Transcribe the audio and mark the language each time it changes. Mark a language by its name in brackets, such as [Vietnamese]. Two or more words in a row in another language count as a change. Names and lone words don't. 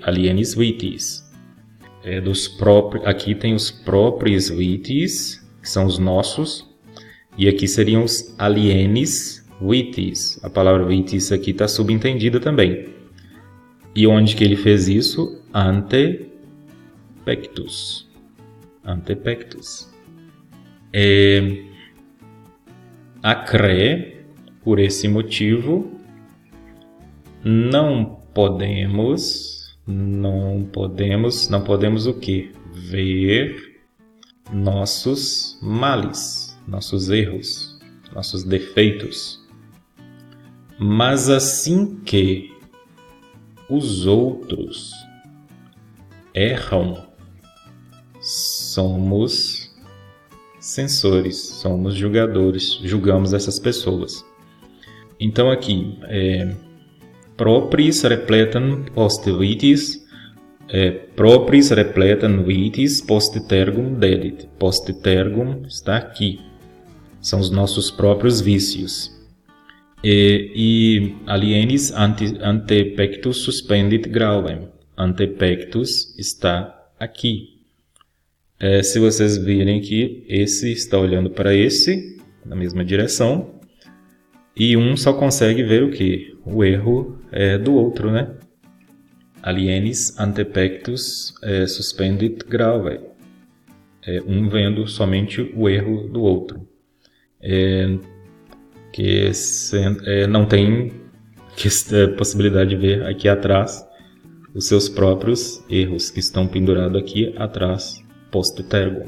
[Latin] Alienis vitis. [Portuguese] Aqui tem os próprios vitis, que são os nossos, e aqui seriam os [Latin] alienis vitis. [Portuguese] A palavra vitis aqui está subentendida também. E onde que ele fez isso? [Latin] Ante pectus. Ante pectus. [Portuguese] Acre, por esse motivo, não podemos o quê? Ver nossos males, nossos erros, nossos defeitos. Mas assim que os outros erram, somos censores, somos julgadores, julgamos essas pessoas. Então aqui, [Latin] propris repletam post vitis, propris repletam vitis post tergum dedit. Post tergum [Portuguese] está aqui. São os nossos próprios vícios. [Latin] E alienis ante pectus suspendit gravem. Ante pectus [Portuguese] está aqui. Se vocês virem que esse está olhando para esse, na mesma direção, e um só consegue ver o que? O erro do outro, né? [Latin] alienis ante pectus suspendit grave. [Portuguese] Um vendo somente o erro do outro. Não tem possibilidade de ver aqui atrás os seus próprios erros que estão pendurados aqui atrás, [Latin] post tergo.